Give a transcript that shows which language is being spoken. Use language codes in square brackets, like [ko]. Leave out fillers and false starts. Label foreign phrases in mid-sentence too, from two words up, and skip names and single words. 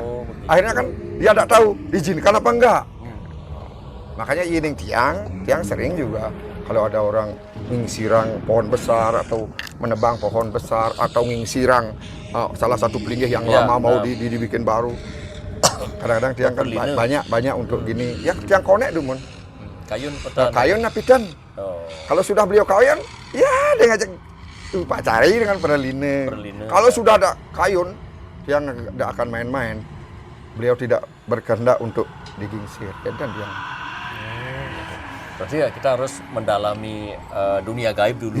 [id] Akhirnya kan dia tidak tahu diizinkan apa enggak. Makanya ini tiang sering juga kalau ada orang ngingsirang pohon besar atau menebang pohon besar atau ngingsirang salah satu pelinggih yang lama mau dibikin baru. Kadang-kadang tiang kan banyak untuk gini. [ban] Ya tiang konek dumun. Kayun kayun napitan. [id] Kalau sudah beliau kawin, ya dia ngajak Pak cari dengan perline. Kalau sudah ada kayun, dia tidak akan main-main. Beliau tidak berkehendak untuk digingsir. Dan dia. Berarti ya kita harus mendalami dunia gaib dulu.